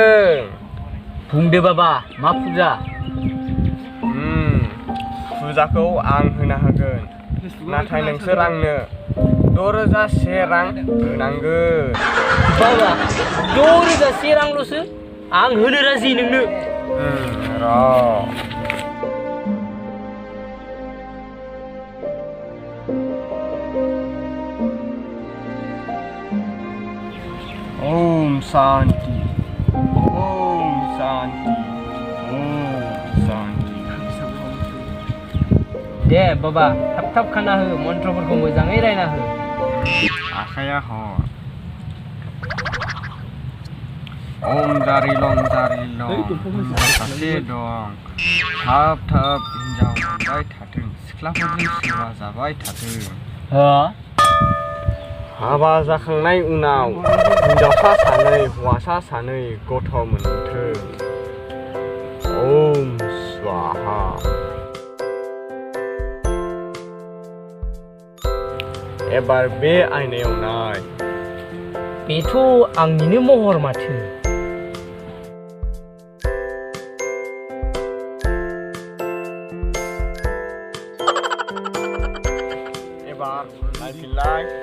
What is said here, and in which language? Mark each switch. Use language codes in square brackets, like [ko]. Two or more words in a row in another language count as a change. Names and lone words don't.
[brx] बुंदो बाबा मा फुजा फुजाखौ आं होनो हागोन नाथाय नोंसोर आंनो 6,000 रां होनांगोन। बाबा 6,000 रांल'सो आं होनो राजि नोंनो। [sa] र' ओम शांति ओम शांति ओम शांति। [brx] दे बाबा थाब खाना हो मन्त्रफोरखौ मोजाङै रायना हो। आखाया हर ओम जारि लं सासे दं थाब हिनजाव मोनबाय थाथों सिख्लाफोरजों सेवा जाबाय थाथों। हाबा जाखांनाय उनाव हिनजावसा सानै हौवासा सानै गथ' मोनथों। [sa] ओम स्वाहा। [brx] एबार बे आयनायाव नाय। बेथ' आंनिनो महर माथो। एबार नायफिनलाय।